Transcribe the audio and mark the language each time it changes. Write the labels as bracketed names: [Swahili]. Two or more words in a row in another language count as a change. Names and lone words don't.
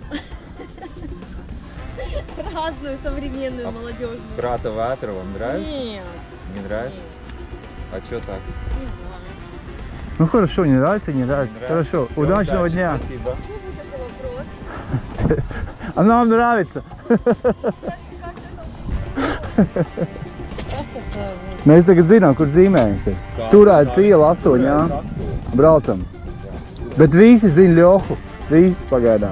[Russian] Разную, современную, молодежную. Брата Ветра вам нравится? Нет. Не нравится? Нет. А что так? Не знаю. Ну хорошо, не нравится, не нравится. Хорошо, Все, удачного удачи, дня. Спасибо. А нам nравится. [Latvian] Mēs tagad zinām, kur zīmējums ir. Turēts iela 8, jā. Braucam. Bet visi zina Ļohu. Visi pagaidām.